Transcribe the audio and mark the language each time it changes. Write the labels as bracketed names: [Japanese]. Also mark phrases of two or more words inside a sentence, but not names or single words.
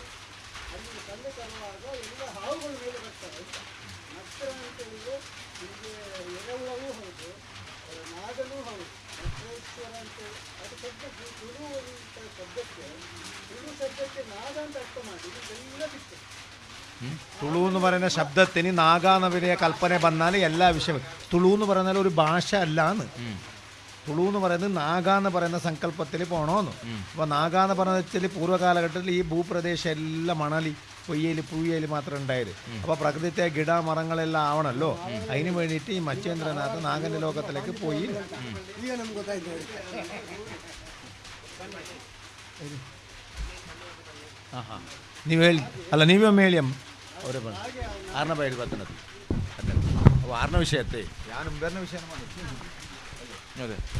[Kannada] ಅಲ್ಲಿ ಕಲ್ಲು ತರುವಾಗ ಎಲ್ಲ ಹಾವುಗಳ ಮೇಲೆ ಬರ್ತಾರೆ ಅಂತ ನಕ್ಷರ ಅಂತೇಳಿದ್ರೆ ನಿಮಗೆ ಎರಹುಳವೂ ಹೌದು, ನಾಗನೂ ಹೌದು, ನಕ್ಷರೇಶ್ವರ ಅಂತೇಳಿ ಅದು ಶಬ್ದಕ್ಕೆ ತುಳು ಅಂತ ಶಬ್ದಕ್ಕೆ ತುಳು ಶಬ್ದಕ್ಕೆ ನಾಗ ಅಂತ ಅರ್ಥ ಮಾಡಿ ಇದೆಲ್ಲ ಬಿಟ್ಟು [Malayalam] തുളു എന്ന് പറയുന്ന ശബ്ദത്തിന് നാഗാന്ന വലിയ കൽപ്പന വന്നാൽ എല്ലാ വിഷയവും തുളു എന്ന് പറഞ്ഞാൽ ഒരു ഭാഷ അല്ലാന്ന്. തുളു എന്ന് പറയുന്നത് നാഗാന്ന് പറയുന്ന സങ്കല്പത്തിൽ പോകണമെന്ന്. അപ്പോൾ നാഗാന്ന് പറഞ്ഞ വെച്ചാൽ പൂർവ്വകാലഘട്ടത്തിൽ ഈ ഭൂപ്രദേശം എല്ലാം മണലി പൊയ്യൽ പൂയൽ മാത്രം ഉണ്ടായത്. അപ്പോൾ പ്രകൃതിത്തെ ഗിട മരങ്ങളെല്ലാം ആവണമല്ലോ, അതിന് വേണ്ടിയിട്ട് ഈ മത്സ്യേന്ദ്രനാഥ് നാഗൻ്റെ ലോകത്തിലേക്ക് പോയി. [Kannada] ನೀವು ಹೇಳಿ ಅಲ್ಲ, ನೀವೊಮ್ಮೆ ಹೇಳಿ ಅಮ್ಮ. [Tulu] ಅವರೇ ಬಂದು ಆರನ ಬೈದು ಬರ್ತನದು ಅವು ಆರನ ವಿಷಯ ಅತ್ತೆ ಯಾನು ಬೇರೆ ವಿಷಯ ಮಾಡಿ [Kannada] ಅದೇ